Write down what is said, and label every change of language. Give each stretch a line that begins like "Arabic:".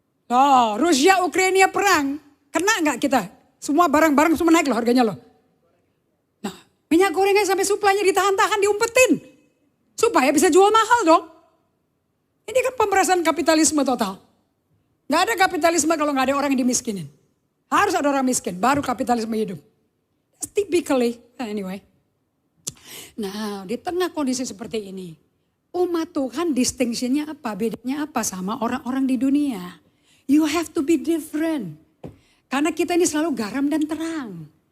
Indonesian: Oh, Rusia, Ukraina perang. Kena gak kita? Semua barang-barang semua naik loh harganya loh. Nah, minyak gorengnya sampai suplainya ditahan-tahan, diumpetin. Supaya bisa jual mahal dong. Ini kan pemerasan kapitalisme total. Gak ada kapitalisme kalau gak ada orang yang dimiskinin. Harus ada orang miskin, baru kapitalisme hidup.
English: That's typically, anyway.
Indonesian: Nah, di tengah kondisi seperti ini, umat Tuhan distinction-nya apa? Bedanya apa sama orang-orang di dunia?
English: You have to be different.
Indonesian: Karena kita ini selalu garam dan terang.